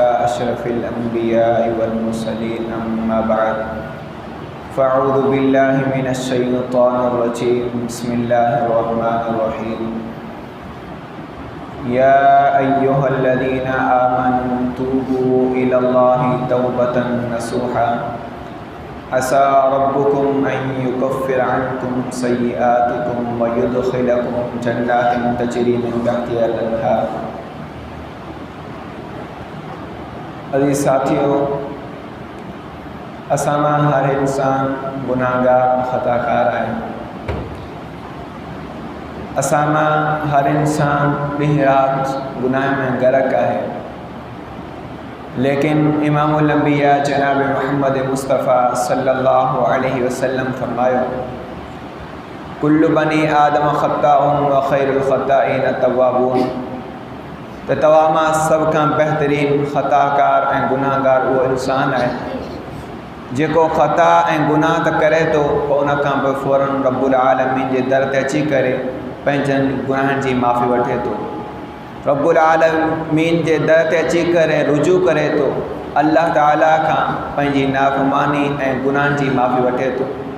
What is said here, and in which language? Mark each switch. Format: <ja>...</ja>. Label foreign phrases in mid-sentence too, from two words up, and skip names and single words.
<ar>أشرف الأنبياء والمرسلين أما بعد فأعوذ بالله من الشيطان الرجيم بسم الله الرحمن الرحيم يا أيها الذين آمنوا توبوا إلى الله توبة نصوحا عسى ربكم أن يكفر عنكم سيئاتكم ويدخلكم جنات تجري من تحتها الأنهار.</ar> <sd>अज़ीज़ साथियों, असां मां हर इंसान गुनाहगार ख़ताकार आहे। असां मां हर इंसान ॾींहुं राति गुनाह में ग़रक़ आहे। लेकिन</sd> <ar>إمام الأنبياء</ar> <sd>जनाब मोहम्मद मुस्तफ़ा</sd> <ar>صلى الله عليه وسلم</ar> <sd>फरमायो,</sd> <ar>كل بني آدم خطاء وخير الخطائين التوابون.</ar> <sd>त तव्हां मां सभ खां बहितरीन ख़ताकार ऐं गुनाहगार उहो इंसान आहे जेको ख़ता ऐं गुनाह त करे थो, पोइ उन खां पोइ फ़ौरन</sd> <ar>رب العالمين</ar> <sd>जे दर ते अची करे पंहिंजनि गुनाहनि जी माफ़ी वठे थो।</sd> <ar>رب العالمين</ar> <sd>जे दर ते अची करे रुजू करे थो, अल्लाह ताला खां पंहिंजी नाफ़रमानी ऐं गुनाहनि जी माफ़ी वठे थो।</sd>